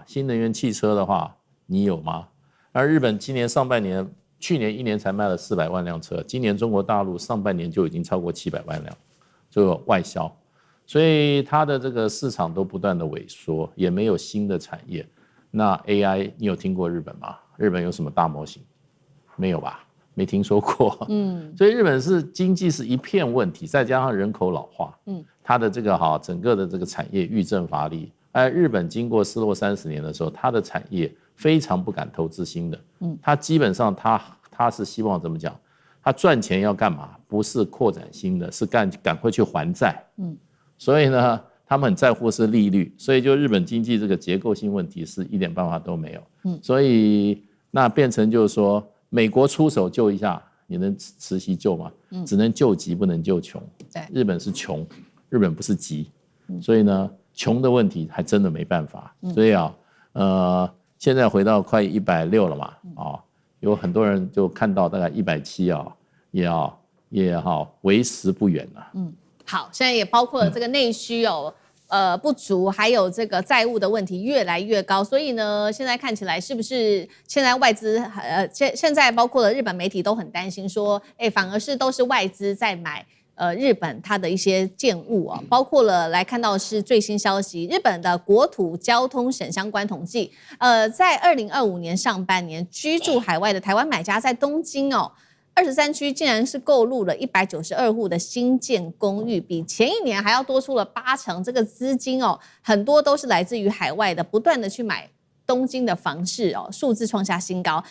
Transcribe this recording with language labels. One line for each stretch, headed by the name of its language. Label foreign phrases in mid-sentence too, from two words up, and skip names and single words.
Chinese: 新能源汽車的話，你有嗎？而日本今年上半年，去年1年才賣了400萬輛車，今年中國大陸上半年就已經超過700萬輛，這個外銷，所以它的這個市場都不斷的萎縮，也沒有新的產業。那 AI 你有聽過日本嗎？日本有什麼大模型？沒有吧？沒聽說過。所以日本是經濟是一片問題，再加上人口老化，它的這個整個的這個產業愈振乏力。而日本經過失落30 年的時候，它的產業非常不敢投資新的，它基本上它是希望怎麼講？它賺錢要幹嘛？不是擴展新的，是趕快去還債。所以呢，他們很在乎是利率，所以就日本經濟這個結構性問題是一點辦法都沒有。所以那變成就是說，美國出手救一下，你能慈禧救嗎？只能救急，不能救窮。日本是窮，日本不是急，所以呢，窮的問題還真的沒辦法。所以現在回到快160了嘛，有很多人就看到大概170也為時不遠了。好，現在也包括了這個內需不足，還有這個債務的問題越來越高，所以呢，現在看起來是不是現在外資現在包括了日本媒体都很擔心說，反而是都是外資在買日本它的一些建物包括了来看到是最新消息，日本的國土交通省相關統計，在2025年上半年居住海外的台灣買家在東京23區竟然是購入了192戶的新建公寓，比前一年還要多出了80%。這個資金很多都是來自於海外的，不斷的去買東京的房市數字創下新高。